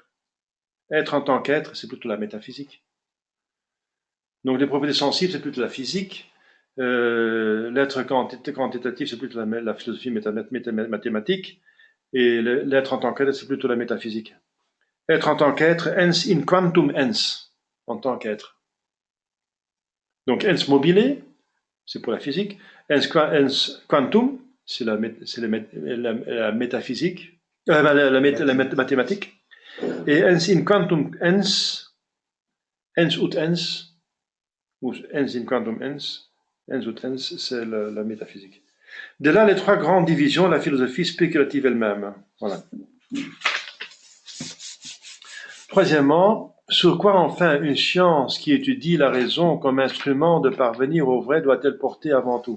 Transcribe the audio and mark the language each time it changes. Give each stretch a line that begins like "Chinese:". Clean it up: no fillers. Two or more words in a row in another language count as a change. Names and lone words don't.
French: Être en tant qu'être, c'est plutôt la métaphysique. Donc les propriétés sensibles, c'est plutôt la physique. L'être quantitatif, c'est plutôt la philosophie mathématique. Et l'être en tant qu'être, c'est plutôt la métaphysique. Être en tant qu'être,
Latin: ens in quantum ens,
French: en tant qu'être. Donc
Latin: ens mobile,
French: c'est pour la physique.
Latin: Ens quantum,
French: c'est la métaphysique, la mathématique.
Latin: Et ens in quantum ens ut ens, ou ens in quantum ens ut ens,
French: c'est la métaphysique. De là, les trois grandes divisions, la philosophie spéculative elle-même. Voilà. Troisièmement, sur quoi enfin une science qui étudie la raison comme instrument de parvenir au vrai doit-elle porter avant tout?